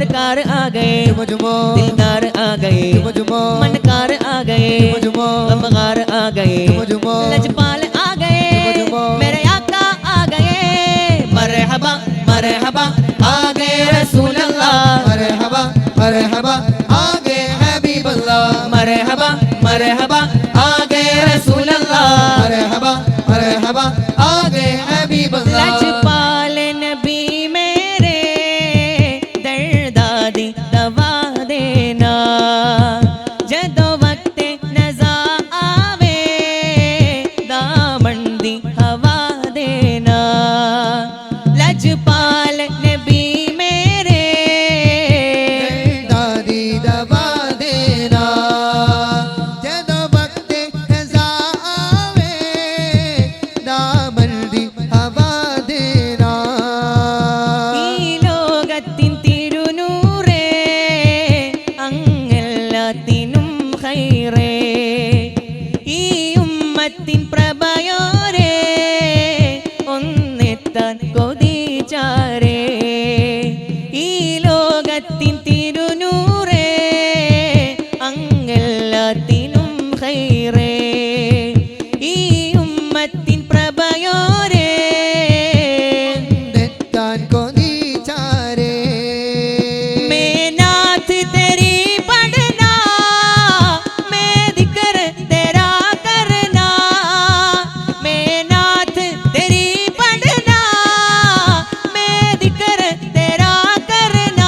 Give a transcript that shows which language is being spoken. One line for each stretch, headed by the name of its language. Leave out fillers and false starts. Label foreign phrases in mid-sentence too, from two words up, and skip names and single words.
Hindi: सरकार आ गए, झुमो झुमो दिलदार आ गए, झुमो झुमो मनकार आ गए, झुमो झुमो गमगार आ गए, झुमो झुमो लजपाल आ गए, झुमो मेरे आका आ गए। मरहबा मरहबा आ गए रसूल अल्लाह, मरहबा मरहबा आ गए हबीब अल्लाह, मरहबा मरहबा आ गए रसूल अल्लाह। मरहबा मरहबा आ गए हबीब अल्लाह।
Punjabi: ਲਜਪਾਲ ਨਬੀ ਮੇਰੇ ਦਰਦਾਦੀ ਦਵਾ ਦੇਣਾ, ਜਦੋ ਵਕਤ ਨਜ਼ਾ ਆਵੇ ਦਾਮਨ ਦੀ ਹਵਾ ਦੇਣਾ। ਲਜਪਾਲ ਨਬੀ ਮੇਰੇ ਦਾਦੀ ਦਬਾ ਦੇਣਾ, ਜਦੋਂ ਵਕਤ ਖ਼ਜ਼ਾ ਆਵੇ ਦਾਮਨ ਦੀ ਹਵਾ ਦੇਣਾ।
Malayalam: ഈ ലോകത്തിൻ തിരുനൂറേ അങ്ങെല്ലാത്തിനും ഖൈറേ, ഈ ഉമ്മത്തിൻ പ്രഭയോരേ ഒന്നെത്താൻ കൊതിച്ചാരേ. ഈ ലോകത്തിൻ തിരുനൂറേ അങ്ങെല്ലാത്തിനും ഖൈറേ, ഈ ഉമ്മത്തിൻ പ്രഭയോരേ നെത്താൻ കൊതിച്ചാരേ.
Punjabi: ਮੈਂ ਨਾਥ ਤੇਰੀ ਪੜ੍ਹਨਾ, ਮੈਂ ਜ਼ਿਕਰ ਤੇਰਾ ਕਰਨਾ, ਮੈਂ ਨਾਥ ਤੇਰੀ ਪੜ੍ਹਨਾ, ਮੈਂ ਜ਼ਿਕਰ ਤੇਰਾ ਕਰਨਾ।